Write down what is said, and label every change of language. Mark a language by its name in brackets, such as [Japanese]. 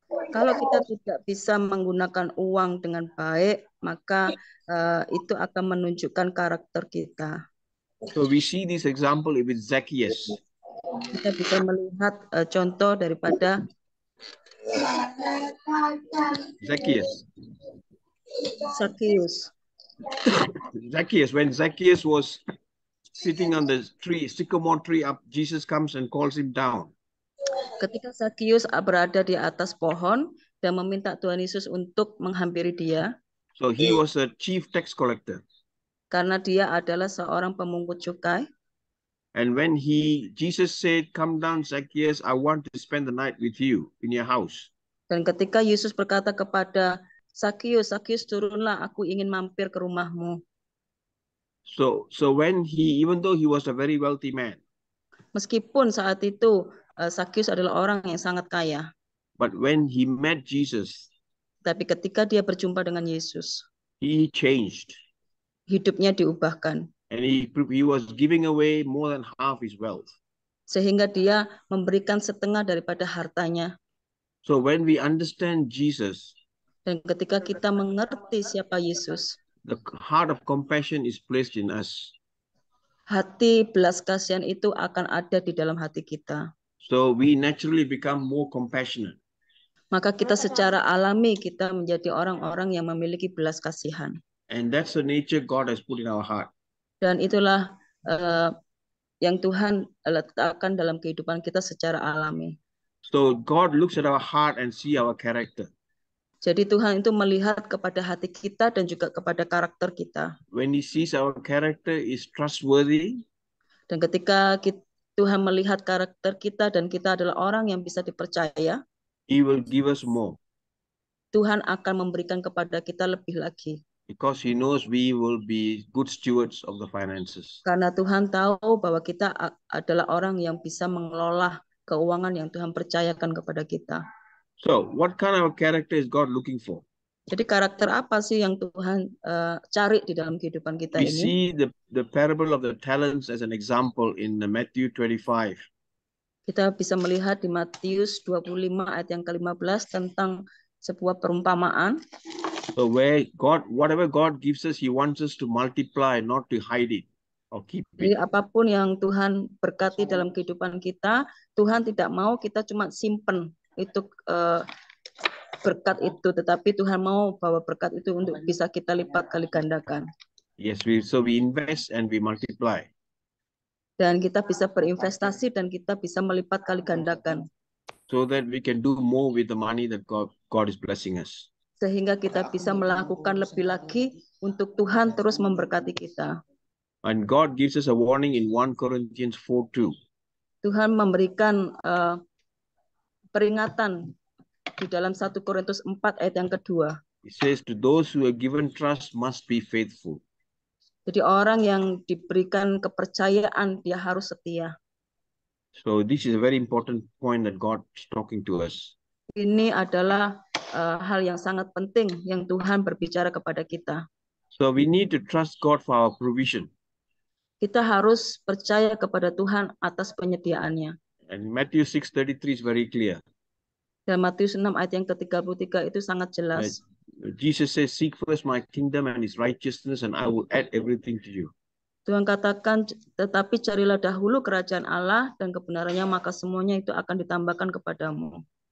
[Indonesian] Kalau kita tidak bisa menggunakan uang dengan baik, maka itu akan menunjukkan karakter kita. [English] So we see this example with Zacchaeus. [Indonesian] Kita bisa melihat contoh daripada [English] Zacchaeus. [Indonesian] Zacchaeus. [English] When Zacchaeus was sitting on the sycamore tree up, Jesus comes and calls him down. [Indonesian] Ketika Zacchaeus berada di atas pohon dan meminta Tuhan Yesus untuk menghampiri dia. [English] So he was a chief tax collector. [Indonesian] Karena dia adalah seorang pemungut cukai. [English] And when Jesus said, "Come down, Zacchaeus, I want to spend the night with you in your house." [Indonesian] Dan ketika Yesus berkata kepada Zacchaeus, turunlah, aku ingin mampir ke rumahmu. [English] So when even though he was a very wealthy man. [Indonesian] Meskipun saat itu Zacchaeus adalah orang yang sangat kaya. [English] But when he met Jesus. [Indonesian] Tapi ketika dia berjumpa dengan Yesus. [English] He changed. [Indonesian] Hidupnya diubahkan. [English] And he was giving away more than half his wealth. [Indonesian] Sehingga dia memberikan setengah daripada hartanya. [English] So when we understand Jesus. [Indonesian] Dan ketika kita mengerti siapa Yesus. [English] The heart of compassion is placed in us. [Indonesian] Hati belas kasihan itu akan ada di dalam hati kita. [English] So we naturally become more compassionate. [Indonesian] Maka kita secara alami kita menjadi orang-orang yang memiliki belas kasihan. [English] And that's the nature God has put in our heart. [Indonesian] Dan itulah yang Tuhan letakkan dalam kehidupan kita secara alami. [English] So God looks at our heart and see our character. [Indonesian] Jadi Tuhan itu melihat kepada hati kita dan juga kepada karakter kita. [English] When He sees our character is trustworthy. [Indonesian] Dan ketika Tuhan melihat karakter kita dan kita adalah orang yang bisa dipercaya. [English] He will give us more. [Indonesian] Tuhan akan memberikan kepada kita lebih lagi. [English] Because He knows we will be good stewards of the finances. [Indonesian] Karena Tuhan tahu bahwa kita adalah orang yang bisa mengelola keuangan yang Tuhan percayakan kepada kita. [English] So, what kind of character is God looking for? [Indonesian] Jadi karakter apa sih yang Tuhan cari di dalam kehidupan kita [English] We [Indonesian] ini? [English] see the parable of the talents as an example in Matthew 25. [Indonesian] Kita bisa melihat di Matius 25 ayat yang ke-15 tentang sebuah perumpamaan. [English] So where whatever God gives us, He wants us to multiply, not to hide it or keep it. [Indonesian] Jadi apapun yang Tuhan berkati dalam kehidupan kita, Tuhan tidak mau kita cuma simpen itu berkat itu, tetapi Tuhan mau bahwa berkat itu untuk bisa kita lipat kali gandakan. [English] Yes, so we invest and we multiply. [Indonesian] Dan kita bisa berinvestasi dan kita bisa melipat kali gandakan. [English] So that we can do more with the money that God is blessing us. [Indonesian] Sehingga kita bisa melakukan lebih lagi untuk Tuhan terus memberkati kita. [English] And God gives us a warning in 1 Corinthians 4:2. [Indonesian] Tuhan memberikan peringatan di dalam 1 Korintus 4 ayat yang kedua. [English] It says, to those who are given trust must be faithful. [Indonesian] Jadi orang yang diberikan kepercayaan dia harus setia. [English] So this is a very important point that God is talking to us. [Indonesian] Ini adalah hal yang sangat penting yang Tuhan berbicara kepada kita. [English] So we need to trust God for our provision. [Indonesian] Kita harus percaya kepada Tuhan atas penyediaannya. [English] And Matthew 6:33 is very clear. [Indonesian] Dan Matius 6 ayat yang ke-33 itu sangat jelas. [English] Jesus says, seek first my kingdom and his righteousness and I will add everything to you. [Indonesian] Tuhan katakan, tetapi carilah dahulu kerajaan Allah dan kebenarannya, maka semuanya itu akan ditambahkan kepadamu.